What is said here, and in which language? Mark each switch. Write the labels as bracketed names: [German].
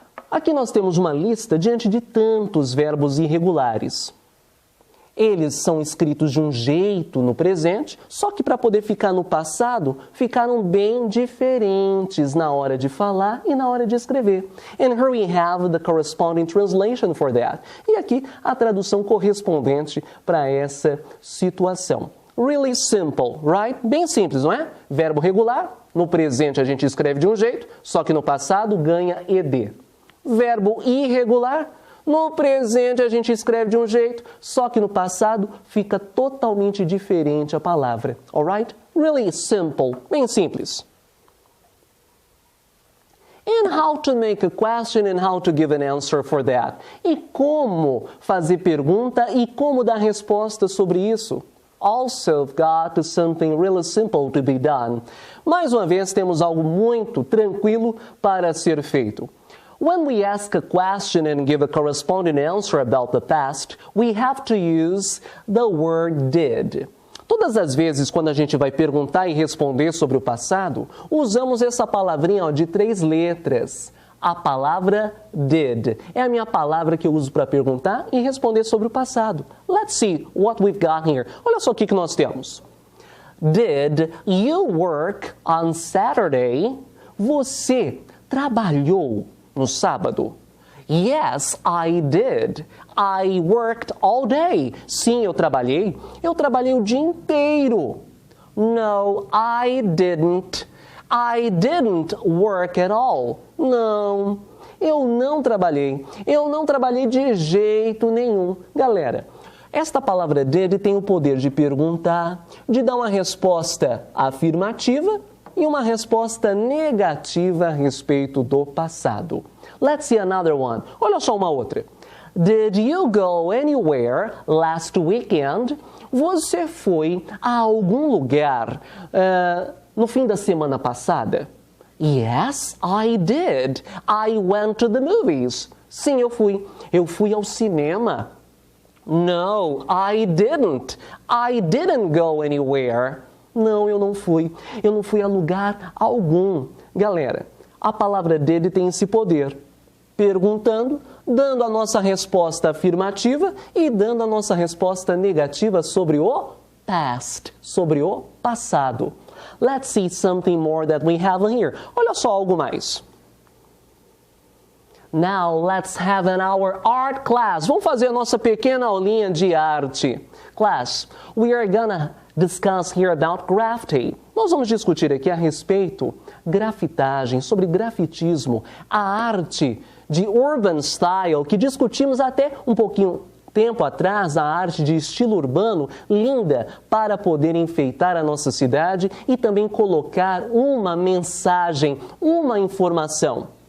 [Portuguese] Aqui nós temos uma lista diante de tantos verbos irregulares. Eles são escritos de um jeito no presente, só que para poder ficar no passado, ficaram bem diferentes na hora de falar e na hora de escrever. [English] And here we have the corresponding translation for that. [Portuguese] E aqui a tradução correspondente para essa situação. [English] Really simple, right? [Portuguese] Bem simples, não é? Verbo regular, no presente a gente escreve de um jeito, só que no passado ganha ED. Verbo irregular, no presente a gente escreve de um jeito, só que no passado fica totalmente diferente a palavra. [English] Alright? Really simple, [Portuguese] bem simples. [English] And how to make a question and how to give an answer for that. [Portuguese] E como fazer pergunta e como dar resposta sobre isso. [English] Also got something really simple to be done. [Portuguese] Mais uma vez, temos algo muito tranquilo para ser feito. [English] When we ask a question and give a corresponding answer about the past, we have to use the word did. [Portuguese] Todas as vezes, quando a gente vai perguntar e responder sobre o passado, usamos essa palavrinha de 3 letras. A palavra did. É a minha palavra que eu uso para perguntar e responder sobre o passado. [English] Let's see what we've got here. [Portuguese] Olha só o que nós temos. [English] Did you work on Saturday? [Portuguese] Você trabalhou no sábado? [English] Yes, I did. I worked all day. [Portuguese] Sim, eu trabalhei. Eu trabalhei o dia inteiro. [English] No, I didn't. I didn't work at all. [Portuguese] Não, eu não trabalhei. Eu não trabalhei de jeito nenhum. Galera, esta palavra did tem o poder de perguntar, de dar uma resposta afirmativa e uma resposta negativa a respeito do passado. [English] Let's see another one. [Portuguese] Olha só uma outra. [English] Did you go anywhere last weekend? [Portuguese] Você foi a algum lugar no fim da semana passada? [English] Yes, I did. I went to the movies. [Portuguese] Sim, eu fui. Eu fui ao cinema. [English] No, I didn't. I didn't go anywhere. [Portuguese] Não, eu não fui. Eu não fui a lugar algum. Galera, a palavra did tem esse poder. Perguntando, dando a nossa resposta afirmativa e dando a nossa resposta negativa sobre o past, sobre o passado. [English] Let's see something more that we have here. [Portuguese] Olha só algo mais. [English] Now let's have our art class. [Portuguese] Vamos fazer a nossa pequena aulinha de arte. [English] Class, we are gonna discuss here about graffiti. [Portuguese] Nós vamos discutir aqui a respeito grafitagem, sobre grafitismo, a arte de urban style, que discutimos até um pouquinho tempo atrás, a arte de estilo urbano, linda para poder enfeitar a nossa cidade e também colocar uma mensagem, uma informação.